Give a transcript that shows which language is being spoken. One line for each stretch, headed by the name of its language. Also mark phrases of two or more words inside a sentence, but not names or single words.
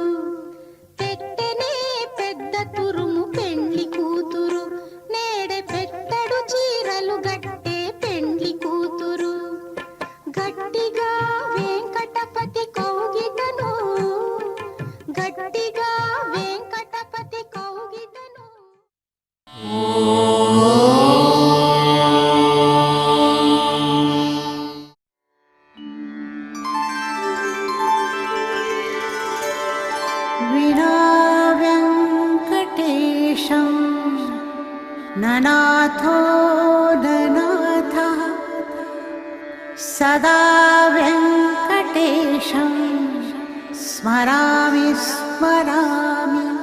Telugu: పెట్టనే పెద్ద తురుము పెండ్లి కూతురు, నేడే పెట్టడు చీరలు గట్టే పెండ్లి కూతురు. గట్టిగా వెంకటపతి కౌగిటను, గట్టిగా వెంకటపతి కౌగిటను.
Sanskrit: विना वेङ्कटेशं ननाथो ननाथः, सदा वेङ्कटेशं स्मरामि स्मरामि.